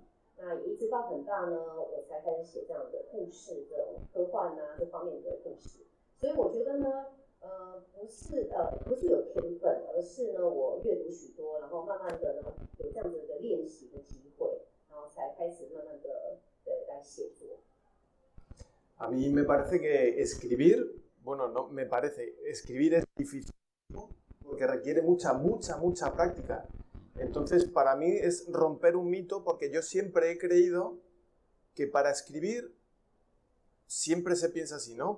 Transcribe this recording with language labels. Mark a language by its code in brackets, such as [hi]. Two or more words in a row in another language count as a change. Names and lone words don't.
[zh] 那也一直到很大呢，我才开始写这样的故事，这种科幻啊这方面的故事。所以我觉得呢，不是有天分，而是呢我阅读许多，然后慢慢的呢有这样子的练习的机会，然后才开始慢慢的来写作。 [es] A mí me parece que escribir, bueno, no, me parece, escribir es difícil, ¿no? Porque requiere mucha práctica. Entonces, para mí es romper un mito, porque yo siempre he creído que para escribir siempre se piensa así, ¿no?